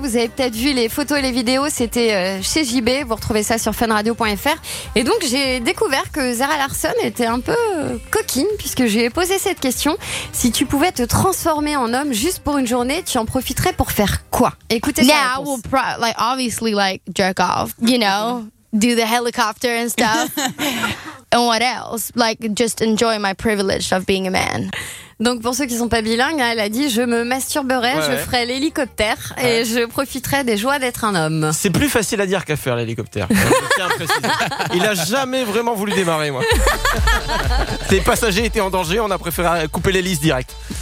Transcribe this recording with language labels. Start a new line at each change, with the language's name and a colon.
French: Vous avez peut-être vu les photos et les vidéos. C'était chez JB. Vous retrouvez ça sur funradio.fr. Et donc, j'ai découvert que Zara Larsson était un peu coquine, puisque je lui ai posé cette question. Si tu pouvais te transformer en homme juste pour une journée, tu en profiterais pour faire quoi? Écoutez sa réponse.
English: Yeah, obviously, jerk off, you know, do the helicopter and stuff. And what else? Like, just enjoy my privilege of being a man.
French: Donc pour ceux qui sont pas bilingues, elle a dit je me masturberai, je ferai l'hélicoptère et je profiterai des joies d'être un homme. C'est plus facile à dire qu'à faire l'hélicoptère. Il a jamais vraiment voulu démarrer, moi. Ses passagers étaient en danger, on a préféré couper l'hélice direct.